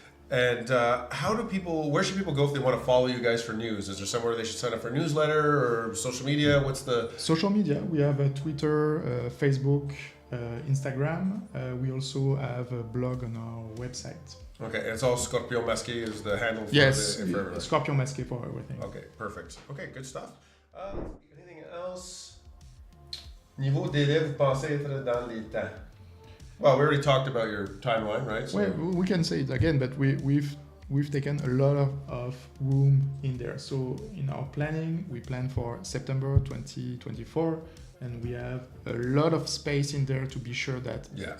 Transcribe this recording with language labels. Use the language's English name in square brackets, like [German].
[English] And where should people go if they want to follow you guys for news? Is there somewhere they should sign up for a newsletter or social media? What's the... Social media, we have Twitter, Facebook, Instagram. We also have a blog on our website. Okay, and it's all Scorpion Masque is the handle for Yes, for Scorpion Masque for everything. Okay, perfect. Okay, good stuff. Anything else? [French] Niveau délai, vous pensez être dans les temps? [English] Well, we already talked about your timeline, right? So, Well, we can say it again, but we've taken a lot of room in there. So in our planning, we plan for September 2024, and we have a lot of space in there to be sure that Yeah.